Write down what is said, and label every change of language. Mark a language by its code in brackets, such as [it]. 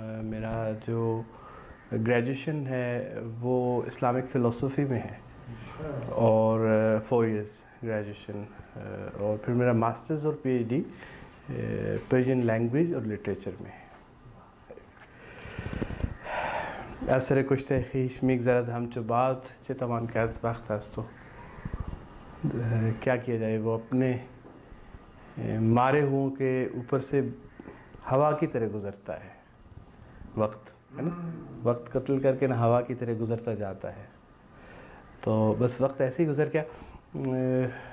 [ur] میرا جو گریجویشن ہے وہ اسلامک فلسفی میں ہے اور 4 ایئرس گریجویشن، اور پھر میرا ماسٹرز اور P H D Persian language اور لٹریچر میں ہے. [fa] اثر کشتہ خویش میگذرد همچو باد چه توان کرد وقت است [ur] تو کیا کیا جائے. وہ اپنے مارے ہوں کے اوپر سے ہوا کی طرح گزرتا ہے وقت، ہے نا. وقت قتل کر کے نا ہوا کی طرح گزرتا جاتا ہے. تو بس وقت ایسے ہی گزر گیا.